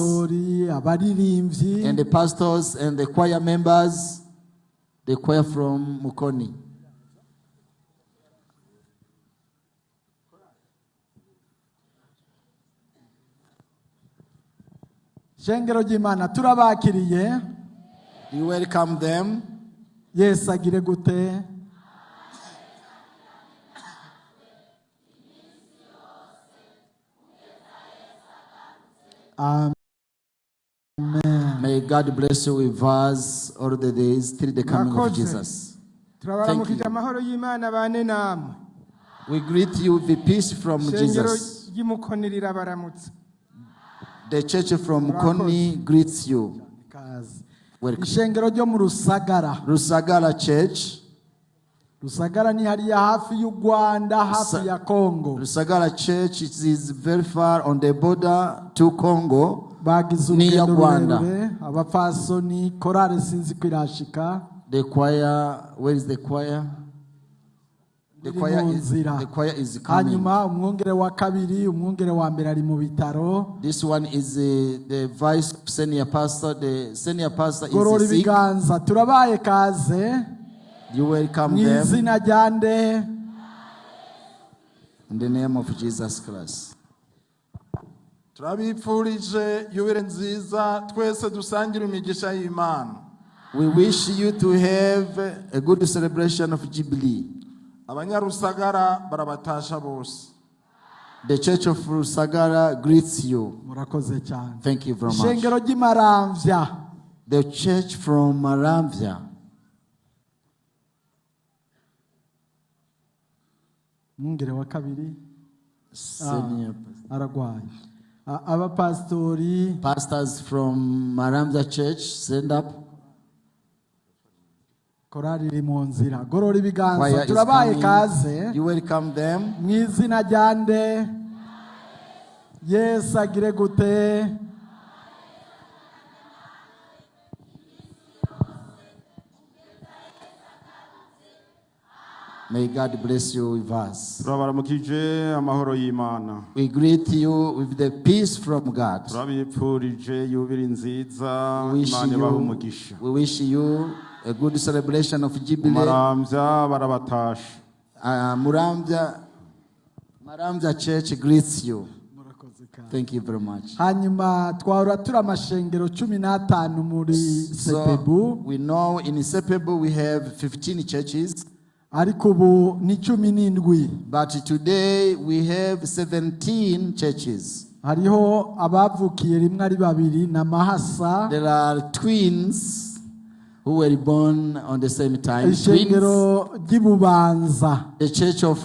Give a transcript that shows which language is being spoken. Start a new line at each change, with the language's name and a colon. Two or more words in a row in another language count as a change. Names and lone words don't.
Rundi: abaririmbyi.
English: and the pastors and the choir members, the choir from Mukoni.
Rundi: Shengero ry'Imana turabakiriye.
English: You welcome them.
Rundi: Yesu agire gute. Amen.
English: May God bless you with us all the days till the coming of Jesus.
Rundi: Turabaramukije amahoro y'Imana bane namwe.
English: We greet you with the peace from
Rundi: Ishengero
English: Jesus.
Rundi: ry'Imukoni rirabaramutsa.
English: The church from Mukoni greets you. Welcome.
Rundi: Ishengero ryo mu Rusagara.
English: Rusagara Church.
Rundi: Rusagara ni hariya hafi y'u Rwanda, hafi ya Congo.
English: Rusagara Church is very far on the border to Congo.
Rundi: Bagize
English: Near
Rundi: urugendo
English: Rwanda.
Rundi: rurerure, abapfasoni, korale sinzi ko irashika.
English: The choir, where is the choir? The choir is coming.
Rundi: Hanyuma umwungere wa kabiri, umwungere wa mbere ari mu bitaro.
English: This one is the vice senior pastor. The senior pastor
Rundi: Gorora
English: is sick.
Rundi: ibiganza, turabaye kaze.
English: You welcome them
Rundi: Mw'izina ryande.
English: in the name of Jesus Christ.
Rundi: Turabipfurije yubile nziza twese dusangira imigisha y'Imana.
English: We wish you to have a good celebration of Jubilee.
Rundi: Abanyarusagara barabatasha bose.
English: The church of Rusagara greets you.
Rundi: Murakoze cyane.
English: Thank you very much.
Rundi: Ishengero ry'Imaramvya.
English: The church from Maramvya.
Rundi: Umwungere wa kabiri
English: Senior
Rundi: aragwaye. Abapastori.
English: pastors from Maramvya Church, stand up.
Rundi: korari iri mu nzira gorora ibiganza
English: Choir is
Rundi: turabaye
English: coming.
Rundi: kaze
English: You welcome them.
Rundi: mu izina rya nde Yesu agire gute
English: May God bless you with us.
Rundi: turabaramukije amahoro y'Imana.
English: We greet you with the peace from God.
Rundi: turabipfurije yubile nziza
English: We wish
Rundi: Imana ibahe umugisha.
English: we wish you a good celebration of Jubilee.
Rundi: Maramvya barabatashe.
English: Maramvya Church greets you. Thank you very much.
Rundi: hanyuma twahora turi amashengero 15 muri
English: So sepebu we know in Sepebu we have 15 churches,
Rundi: ariko ubu ni 17
English: but today we have 17 churches.
Rundi: hariho abavukiye rimwe ari babiri na mahasa
English: There are twins who were born on the same time. Twins.
Rundi: ishengero ry'ibubanza
English: The church of